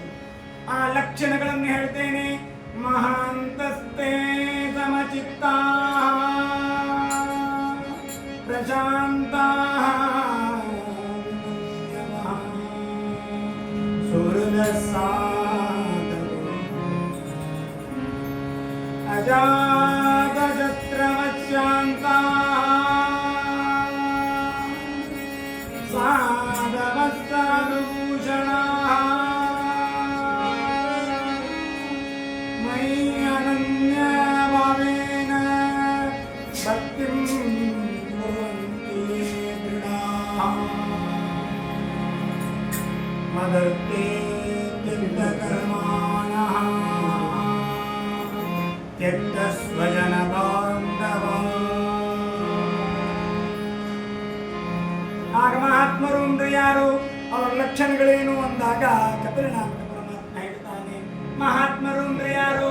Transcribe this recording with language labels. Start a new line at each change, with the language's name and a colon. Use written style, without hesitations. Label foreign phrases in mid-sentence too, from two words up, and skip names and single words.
Kannada: ಆ ಲಕ್ಷಣಗಳನ್ನು ಹೇಳ್ತೇನೆ.
Sanskrit: ಮಹಾಂತಸ್ತೆ ಸಮಚಿತ್ತ ಪ್ರಶಾಂತ ಅಜಾತಶತ್ರವಶಾಂತ ಸಾಧವಸ್ತಾನುಭೂಷಣ ಮಯಿ ಅನನ್ಯ ಭಾವೇನ ಭಕ್ತಿಂ ಕುರ್ವಂತಿ ದೃಢಾ ಮದರ್ತೆ ತ್ಯಕ್ತಕರ್ಮಾಣಃ ತ್ಯಕ್ತಸ್ವಜನಬಾಂಧವಃ.
Kannada: ಆಗ ಮಹಾತ್ಮರು ಅಂದ್ರೆ ಯಾರು, ಅವರ ಲಕ್ಷಣಗಳೇನು ಅಂದಾಗ ಕಪಿಲನಾಮಕ ಪರಮಾತ್ಮ ಹೇಳ್ತಾನೆ, ಮಹಾತ್ಮರು ಅಂದ್ರೆ ಯಾರು?